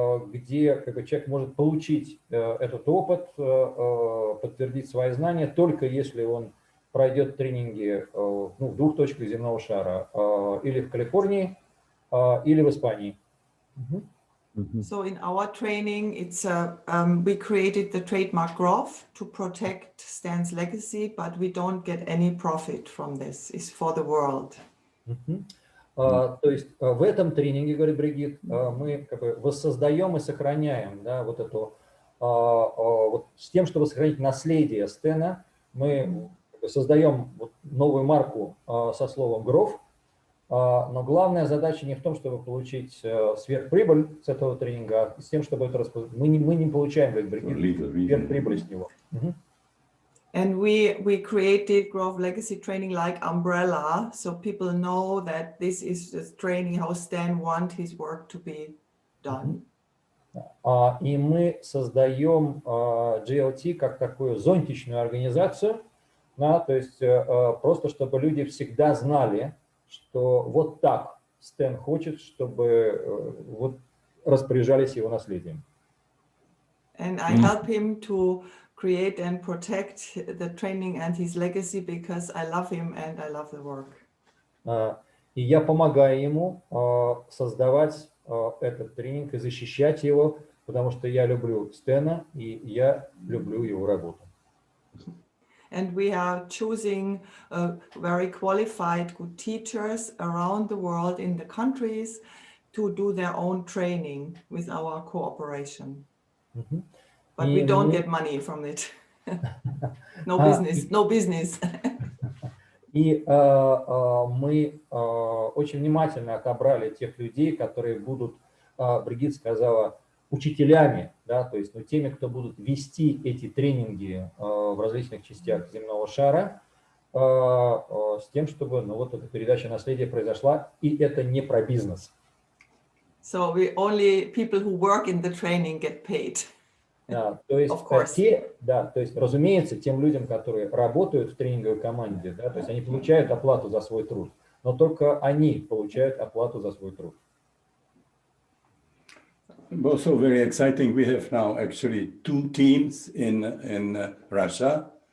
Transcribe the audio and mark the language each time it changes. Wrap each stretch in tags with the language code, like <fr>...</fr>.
<ru>Где как бы, человек может получить этот опыт, подтвердить свои знания, только если он пройдет тренинги в двух точках земного шара, или в Калифорнии, или в Испании.</ru> <en>So in our training, it's we created the trademark Grof to protect Stan's legacy, but we don't get any profit from this. It's for the world.</en> <ru>То есть в этом тренинге, говорит Бригит, мы как бы воссоздаем и сохраняем, да, вот эту, вот с тем, чтобы сохранить наследие Стэна, мы создаем вот новую марку со словом Grof. Но главная задача не в том, чтобы получить сверхприбыль с этого тренинга, а с тем, чтобы это мы не получаем сверхприбыль с него.</ru> <en>And we created Grove Legacy training like umbrella, so people know that this is the training how Stan wants his work to be done.</en> <ru>И мы создаем GLT как такую зонтичную организацию, да, то есть просто чтобы люди всегда знали, что вот так Стэн хочет, чтобы вот распоряжались его наследием.</ru> <en>And I help him to create and protect the training and his legacy because I love him and I love the work.</en> <ru>И я помогаю ему создавать этот тренинг и защищать его, потому что я люблю Стэна и я люблю его работу.</ru> <en>And we are choosing very qualified good teachers around the world in the countries to do their own training with our cooperation. But we don't get money from it. No business, no business.</en> <ru>И мы очень внимательно отобрали тех людей, которые будут, Бригит сказала, учителями, да, то есть теми, кто будут вести эти тренинги в различных частях земного шара, с тем, чтобы вот эта передача наследия произошла, и это не про бизнес.</ru> <en>So we only people who work in the training get paid.</en> <ru>То есть, разумеется, тем людям, которые работают в тренинговой команде, да, то есть они получают оплату за свой труд, но только они получают оплату за свой труд.</ru> <en>Also very exciting, we have now actually 2 teams in Russia.</en>